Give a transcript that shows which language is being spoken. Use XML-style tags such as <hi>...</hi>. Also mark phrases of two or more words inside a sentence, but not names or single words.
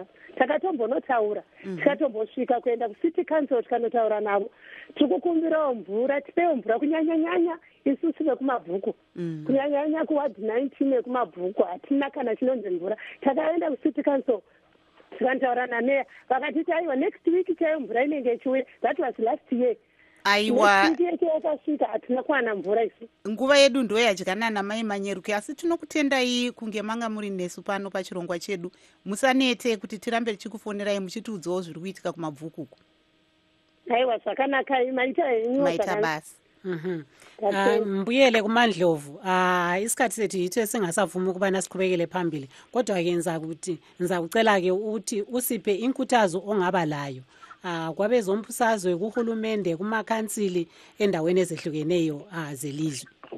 <sn>Takatombonotaura, tikatombosvika kuenda kucity council tikanotaura navo. Tiri kukumbirawo mvura, tipewo mvura kunyanya-nyanya isusu vekumabvuku. Kunyanya-nyanya kuward 19 nekumabvuku hatina kana chinonzi mvura. Takaenda kucity council tikanotaura nameya, vakatiti aiwa</sn> <en>next week</en> <sn>chaiyo mvura inenge ichiuya.</sn> <en>That was last year.</en> <sn>Aiwa, yakasvika hatina kuwana mvura isu. Nguva yedu ndo yadyana namai Manyeruke, asi tinokutendai kunge manga muri nesu pano pachirongwa chedu. Musanete kuti tirambe tichikufonerai muchitiudzawo zviri kuitika kumabvuku uku. Aiwa, zvakanaka, maita henyu maita basi.</sn> <nd>Mbuyele kuMandlovu. Isikhathi sethu yithu esingasavumi ukubana siqhubekele phambili, kodwa-ke ngizakucela-ke ukuthi usiphe inkuthazo ongaba layo kwabezombusazwe, kuhulumende, kumakhansili endaweni ezehlukeneyo zelizwe.</nd>